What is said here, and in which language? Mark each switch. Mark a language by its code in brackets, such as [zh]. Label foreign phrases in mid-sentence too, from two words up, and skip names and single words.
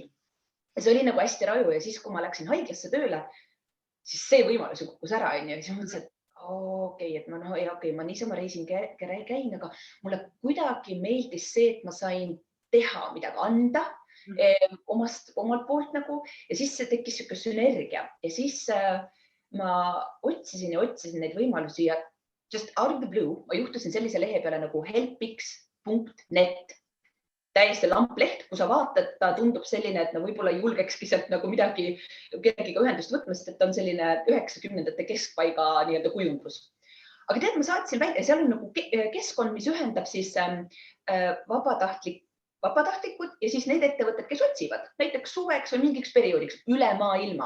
[et] See oli nagu hästi raju ja siis, kui ma läksin haiglasse tööle, siis see võimalus kukkus ära ja siis mõtlesin, et okei, ma niisama reisin käin, aga mulle kuidagi meeldis see, et ma sain teha midagi, anda omalt poolt nagu ja siis see tekkis siuke sünergia ja siis ma otsisin neid võimalusi ja [en] just out of the blue [et] ma juhtusin sellise lehe peale nagu helpix.net. Täiesti lampleht, kui sa vaatad, ta tundub selline, et võib-olla julgekski sealt nagu midagi kellegiga ühendust võtmast, et on selline 90ndate keskpaiga nii-öelda kujundus. Aga tead, ma saatsin välja, seal on nagu keskkond, mis ühendab siis vabatahtlikud ja siis need ettevõtted, kes otsivad näiteks suveks või mingiks perioodiks üle maailma.